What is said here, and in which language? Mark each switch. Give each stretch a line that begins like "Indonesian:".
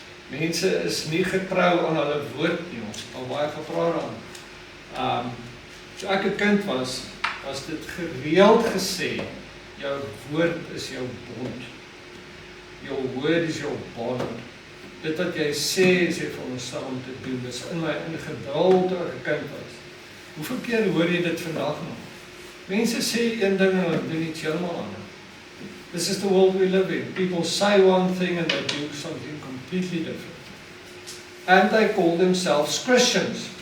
Afrikaans: Mense is nie getrou aan hulle woord nie, ons het al baie gepraat aan. So ek 'n kind was dit gereeld gesê, jou woord is jou bond.
English: Your word is your bond.
Afrikaans: Dit wat jy sê, is jy veronderstel om te doen. Dit is in my ingedrul toe ek 'n kind was. Hoeveel keer hoor jy dit vandag nog? Mense sê een ding en hulle doen iets heeltemal anders.
English: This is the world we live in. People say one thing and they do something completely different. And they call themselves Christians.